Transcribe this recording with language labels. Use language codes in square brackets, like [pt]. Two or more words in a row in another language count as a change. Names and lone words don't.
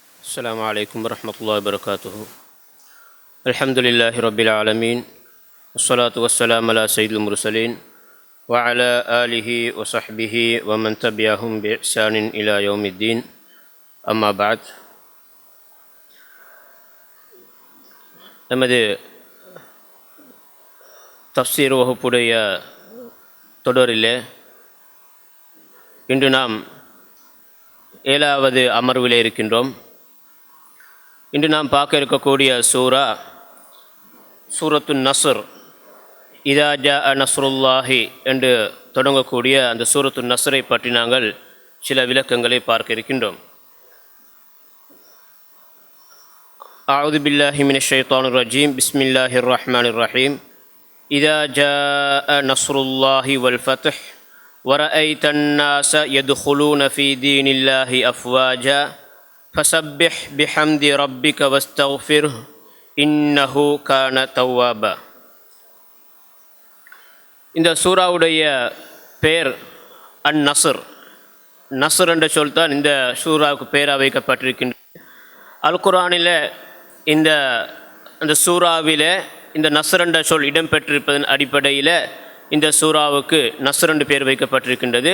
[ar] السلام عليكم ورحمة الله وبركاته. الحمد لله رب العالمين والصلاة والسلام على سيد المرسلين وعلى آله وصحبه ومن تبعهم بإحسان إلى يوم الدين. أما بعد. [ta] நமது தஃப்சீர் வகுப்புடைய தொடரிலே இன்று நாம் 7வது அமர்விலே இருக்கின்றோம். இன்று நாம் பார்க்க இருக்கக்கூடிய சூரத்துன் நஸ்ர், [ar] إذا جاء نصر الله [ta] என்று தொடங்கக்கூடிய அந்த சூரத்துன் நஸ்ரை பற்றி நாங்கள் சில விளக்கங்களை பார்க்க இருக்கின்றோம். [ar] أعوذ بالله من الشيطان الرجيم. بسم الله الرحمن الرحيم. إذا جاء نصر الله والفتح وَرَأَيْتَ النَّاسَ يَدْخُلُونَ فِي دِينِ اللَّهِ أَفْوَاجًا فَسَبِّحْ بِحَمْدِ رَبِّكَ وَاسْتَغْفِرْهُ إِنَّهُ كَانَ تَوَّابًا. [ta] இந்த சூராவுடைய பெயர் அன்-நஸ்ர். நஸ்ர் என்ற சொல் தான் இந்த சூராவுக்கு பெயராக வைக்கப்பட்டிருக்கின்றது. அல் குர்ஆனில் அந்த சூராவிலே இந்த நஸ்ர் என்ற சொல் இடம்பெற்றிருப்பதன் அடிப்படையில் இந்த சூராவுக்கு நஸ்ர் என்று பெயர் வைக்கப்பட்டிருக்கின்றது.